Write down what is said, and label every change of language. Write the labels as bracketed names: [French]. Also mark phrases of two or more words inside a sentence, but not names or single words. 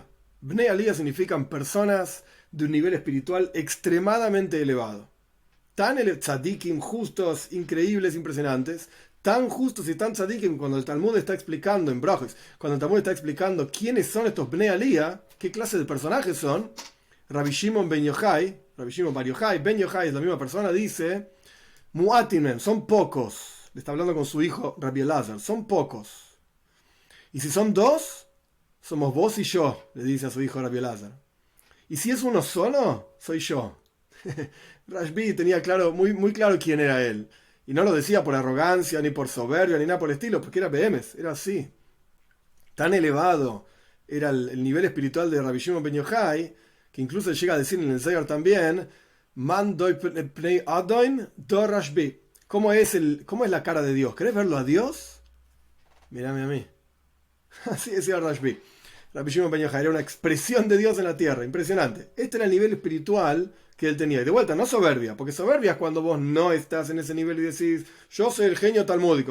[Hebrew] בני עלייה [Spanish] significan personas de un nivel espiritual extremadamente elevado. Tan tzadikim, justos, increíbles, impresionantes, tan justos y tan tzadikim, cuando el Talmud está explicando en Brojes, cuando el Talmud está explicando quiénes son estos [Hebrew] בני עלייה, [Spanish] qué clase de personajes son, Rabbi Shimon Ben Yochai, Rabbi Shimon Bar Yochai, Ben Yochai es la misma persona, dice, Mu'atim, son pocos. Le está hablando con su hijo Rabbi Elazar, son pocos. Y si son dos, somos vos y yo, le dice a su hijo Rabbi Elazar. Y si es uno solo, soy yo. Rashbi tenía claro, muy claro quién era él. Y no lo decía por arrogancia, ni por soberbia, ni nada por el estilo, porque era Behemes, era así. Tan elevado era el nivel espiritual de Rabbi Shimon Ben Yochai, que incluso llega a decir en el Zohar también, [Aramaic] מאן דוי פני אדון דו רשב"י. [Spanish] ¿Cómo es la cara de Dios? ¿Querés verlo a Dios? Mírame a mí. Así decía Rashbi. Rabbi Shimon Ben Yochai era una expresión de Dios en la tierra, impresionante. Este era el nivel espiritual que él tenía. Y de vuelta, no soberbia, porque soberbia es cuando vos no estás en ese nivel y decís, yo soy el genio talmúdico.